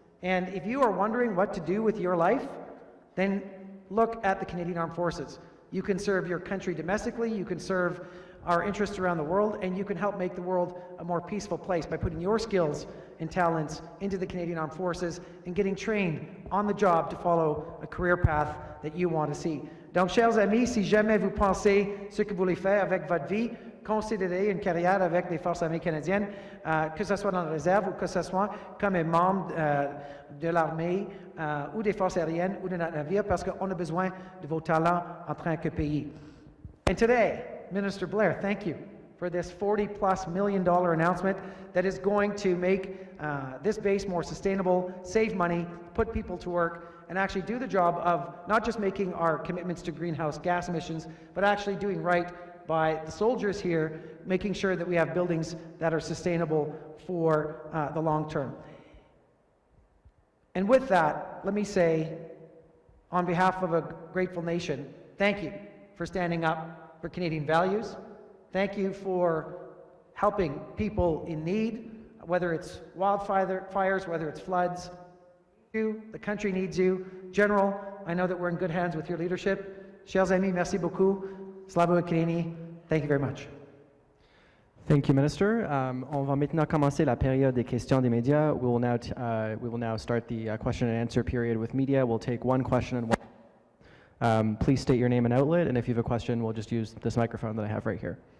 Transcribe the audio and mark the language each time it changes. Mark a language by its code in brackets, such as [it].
[en] And if you are wondering what to do with your life, then look at the Canadian Armed Forces. You can serve your country domestically, you can serve our interests around the world, and you can help make the world a more peaceful place by putting your skills and talents into the Canadian Armed Forces and getting trained on the job to follow a career path that you want to see. [fr] Donc, chers amis, si jamais vous pensez ce que vous voulez faire avec votre vie, considérez une carrière avec les Forces armées canadiennes, que ce soit dans la réserve ou que ce soit comme un membre de l'armée ou des Forces aériennes ou de notre navire, parce qu'on a besoin de vos talents en tant que pays. [en] And today, Minister Blair, thank you for this $40+ million announcement that is going to make this base more sustainable, save money, put people to work, and actually do the job of not just making our commitments to greenhouse gas emissions, but actually doing right by the soldiers here, making sure that we have buildings that are sustainable for the long term. And with that, let me say, on behalf of a grateful nation, thank you for standing up for Canadian values. Thank you for helping people in need, whether it's wildfires, whether it's floods. The country needs you. General, I know that we're in good hands with your leadership. [fr] Chers amis, merci beaucoup. [uk] Slava Ukraini. [en] Thank you very much. Thank you, Minister. [fr] On va maintenant commencer la période des questions des médias. [en] We will now start the question and answer period with media. We'll take one question and one. Please state your name and outlet, and if you have a question, we'll just use this microphone that I have right here.